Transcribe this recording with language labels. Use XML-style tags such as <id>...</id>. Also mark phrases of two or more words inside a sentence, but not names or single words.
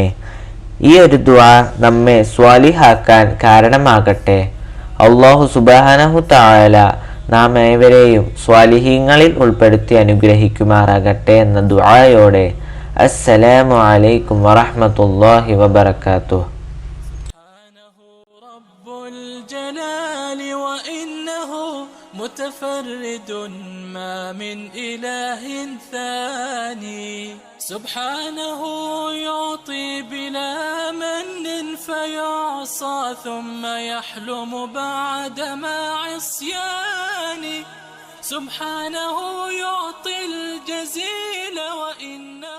<ml>ഈ ഒരു ദുആ നമ്മെ സ്വാലിഹാക്കാൻ കാരണമാകട്ടെ. അല്ലാഹു</ml> <ar>سبحانه تعالى</ar> <ml>നാം ഏവരെയും സ്വാലിഹീങ്ങളിൽ ഉൾപ്പെടുത്തി അനുഗ്രഹിക്കുമാറാകട്ടെ എന്ന ദുആയോടെ</ml> <ar>السلام عليكم ورحمة الله وبركاته. متفرد ما من إله ثاني سبحانه يعطي بلا من فيعصى ثم يحلم بعد ما عصيان سبحانه يعطي الجزيل وإن</ar>